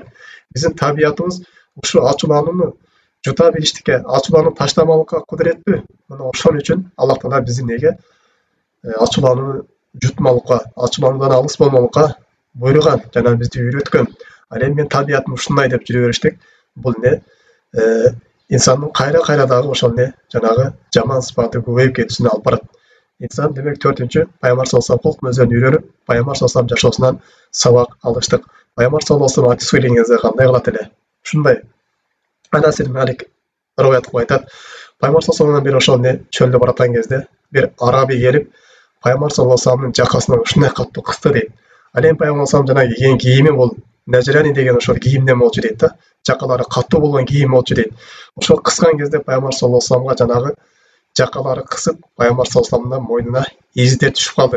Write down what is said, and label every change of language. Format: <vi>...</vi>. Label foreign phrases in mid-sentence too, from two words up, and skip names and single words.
<ky>Биздин табиятыбыз ушу ачууланууну жута билиштикке, ачууланууну таштамалыкка кудуреттүү. Мына ошол үчүн Аллах Таала биздин неге ачууланууну жутмалыкка, ачуулануудан алыс болмолукка буйруган жана бизди үйрөткөн. Ал эми мен табиятым ушундай деп жүрө бериштик. Бул не? İnsanın kayra dagı ошол не жанагы жаман сыпаты көбөйүп кетүүсүнө алып барат. İnsan демек 4-чү Пайгамбар</ky> <ar>صلى الله عليه وسلم</ar> <ky>мүнөзүн үйрөнүп, Пайгамбар</ky> <ar>صلى الله عليه وسلم</ar> <ky>жашоосунан сабак алыштык. Пайгамбар</ky> <ar>صلى الله عليه وسلم</ar> <ky>айтып сөйлеген кезде кандай кылат эле? Ушундай. Анас ибн Малик риваят кылып айтат. Пайгамбар</ky> <ar>صلى الله عليه وسلم</ar> <ky>бир ошол не чөлдө бараткан кезде бир араби келип, Пайгамбар</ky> <ar>صلى الله عليه وسلم</ar> <ky>жакасынан ушундай катуу кысты дейт. Ал эми Пайгамбар</ky> <ar>صلى الله عليه وسلم</ar> <ky>жанагы кийген кийими бул Нажрани деген ошол кийимден болчу дейт да. Жакалары катуу болгон кийим болчу дейт. Ошол кыскан кезде Пайгамбар</ky> <ar>صلى الله عليه وسلم</ar> <ky>жанагы жакалары кысып, Пайгамбар</ky> <ar>صلى الله عليه وسلم</ar> <ky>мойнуна издер түшүп калды.</ky>